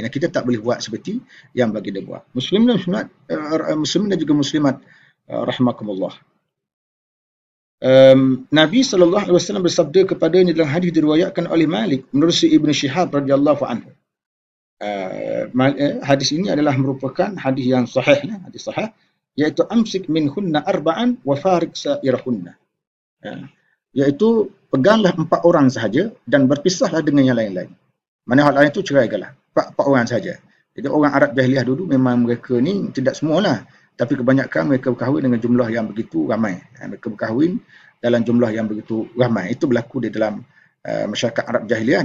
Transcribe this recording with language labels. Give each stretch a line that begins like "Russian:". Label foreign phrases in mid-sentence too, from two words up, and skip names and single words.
Malay: Kita tak boleh buat seperti yang baginda buat. Muslimin dan juga muslimat rahimakumullah. Nabi SAW bersabda kepadanya dalam hadis diriwayatkan oleh Malik menurut Ibn Shihab
Arabic: رضي الله عنه.
Malay: Hadis ini adalah merupakan hadis yang sahih, hadis sahih, iaitu
Arabic: أمسك منهن أربعا وفارق سائرهن.
Malay: Iaitu peganglah 4 orang sahaja dan berpisahlah dengan yang lain-lain. Mana hal lain itu ceraikanlah. 4 orang sahaja. Jadi orang Arab jahiliah dulu memang mereka ni tidak semualah, tapi kebanyakan mereka berkahwin dengan jumlah yang begitu ramai. Mereka berkahwin dalam jumlah yang begitu ramai. Itu berlaku di dalam masyarakat Arab jahiliah.